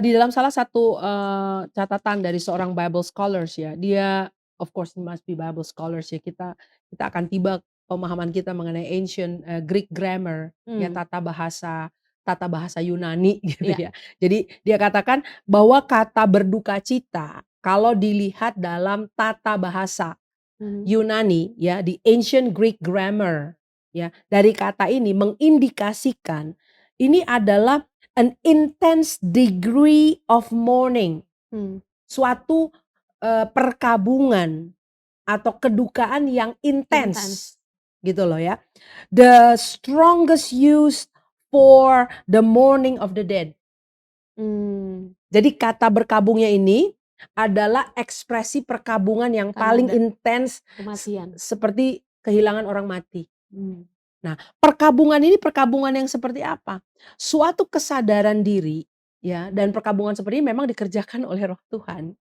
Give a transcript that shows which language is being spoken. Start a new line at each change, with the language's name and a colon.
Indonesian: Di dalam salah satu catatan dari seorang Bible scholars ya, dia
English: of course it must be Bible scholars
Indonesian: ya, kita akan tiba pemahaman kita mengenai
English: ancient Greek grammar,
Indonesian: ya tata bahasa Yunani gitu ya. Jadi dia katakan bahwa kata berduka cita kalau dilihat dalam tata bahasa Yunani ya, di
English: ancient Greek grammar
Indonesian: ya, dari kata ini mengindikasikan ini adalah
English: an intense degree of mourning, Hmm.
Indonesian: suatu, perkabungan atau kedukaan yang Intens. intens, gitu loh ya.
English: The strongest use for the mourning of the dead. Hmm.
Indonesian: Jadi kata berkabungnya ini adalah ekspresi perkabungan yang Karena paling ada intens kematian. seperti kehilangan orang mati. Hmm. Nah, perkabungan ini perkabungan yang seperti apa? Suatu kesadaran diri, ya, dan perkabungan seperti ini memang dikerjakan oleh Roh Tuhan,